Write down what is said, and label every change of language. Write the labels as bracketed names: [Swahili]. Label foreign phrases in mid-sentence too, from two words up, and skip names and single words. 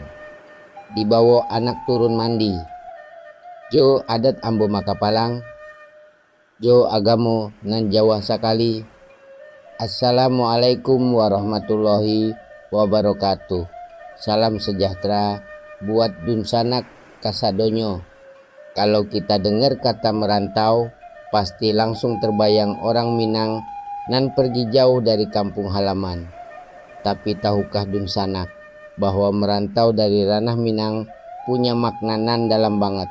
[Minangkabau] Dibawa anak turun mandi. Jo adat ambo makapalang. Jo agamo nan Jawa sakali. [Arabic] Assalamualaikum warahmatullahi wabarakatuh. [Minangkabau] Salam sejahtera buat dunsanak kasadonyo. [Indonesian] Kalau kita dengar kata merantau, pasti langsung terbayang orang Minang nan pergi jauh dari kampung halaman. Tapi tahukah dunsanak bahwa merantau dari ranah Minang punya makna nan dalam banget?